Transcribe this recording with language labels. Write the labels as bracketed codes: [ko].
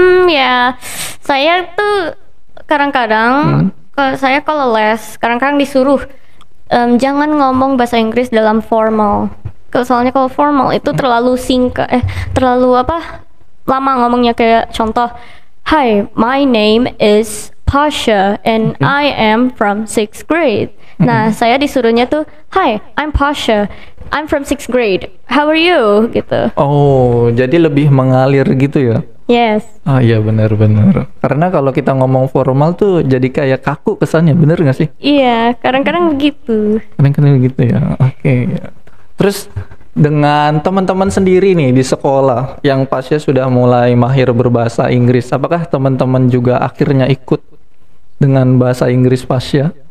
[id] Ya, saya tuh kadang-kadang kalau les, kadang-kadang disuruh jangan ngomong bahasa Inggris dalam formal. Soalnya kalau formal itu terlalu terlalu lama ngomongnya. Kayak contoh, [en] hi, my name is Pasha and I am from 6th grade. [id] Nah, saya disuruhnya tuh, [en] hi, I'm Pasha, I'm from 6th grade, how are you? [id] Gitu. Jadi lebih mengalir gitu ya? [en] Yes. [id] Iya, benar. Karena kalau kita ngomong formal tuh jadi kayak kaku kesannya, bener nggak sih? Iya, kadang-kadang begitu. Kadang-kadang begitu ya. Terus dengan teman-teman sendiri nih di sekolah yang Pasya sudah mulai mahir berbahasa Inggris, apakah teman-teman juga akhirnya ikut dengan bahasa Inggris Pasya?